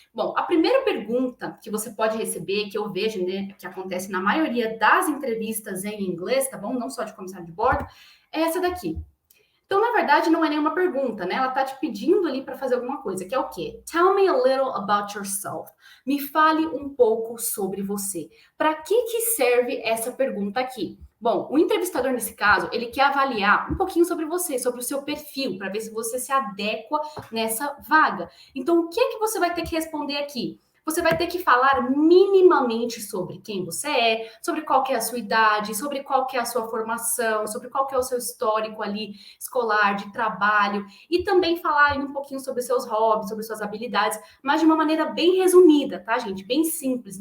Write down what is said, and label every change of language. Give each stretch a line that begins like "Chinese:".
Portuguese: Bom, a primeira pergunta que você pode receber, que eu vejo, né, que acontece na maioria das entrevistas em inglês, tá bom? Não só de comissário de bordo, é essa daqui. Então, na verdade, não é nenhuma pergunta, né? Ela tá te pedindo ali para fazer alguma coisa, que é o quê?
English: Tell me a little about yourself.
Portuguese: Me fale um pouco sobre você. Para que serve essa pergunta aqui? Bom, o entrevistador nesse caso, ele quer avaliar um pouquinho sobre você, sobre o seu perfil, para ver se você se adequa nessa vaga. Então, o que é que você vai ter que responder aqui? Você vai ter que falar minimamente sobre quem você é, sobre qual que é a sua idade, sobre qual que é a sua formação, sobre qual que é o seu histórico ali escolar, de trabalho, e também falar aí um pouquinho sobre seus hobbies, sobre suas habilidades, mas de uma maneira bem resumida, tá, gente? Bem simples.